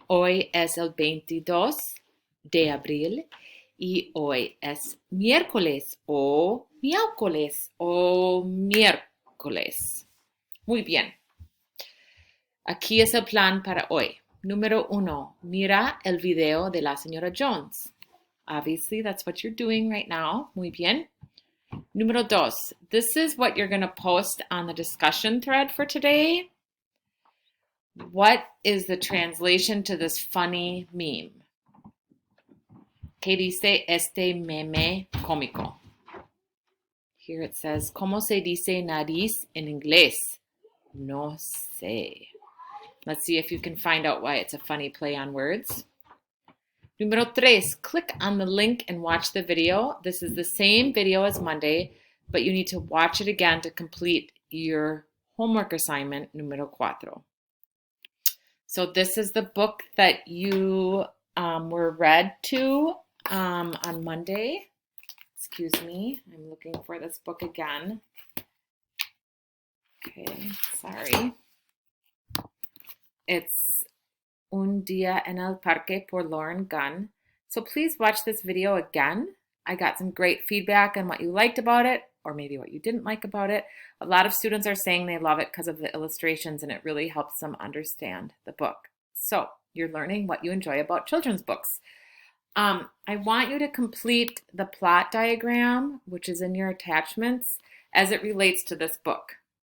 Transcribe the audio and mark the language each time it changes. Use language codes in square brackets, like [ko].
[es] Hoy es el 22 de abril y hoy es miércoles. Muy bien. Aquí es el plan para hoy. Número 1. Mira el video de la señora Jones. [en] Obviously, that's what you're doing right now. [es] Muy bien. Número 2. [en] This is what you're going to post on the discussion thread for today. What is the translation to this funny meme? [es] ¿Qué dice este meme cómico? [en] Here it says, [es] ¿Cómo se dice nariz en inglés? No sé. [en] Let's see if you can find out why it's a funny play on words. Número 3, click on the link and watch the video. This is the same video as Monday, but you need to watch it again to complete your homework assignment, número 4. So this is the book that you were read to on Monday. Excuse me, I'm looking for this book again. Okay, sorry. It's Un Día en el Parque por Lauren Gunn. So please watch this video again. I got some great feedback on what you liked about it, or maybe what you didn't like about it. A lot of students are saying they love it because of the illustrations and it really helps them understand the book. So you're learning what you enjoy about children's books. I want you to complete the plot diagram, which is in your attachments, as it relates to this book.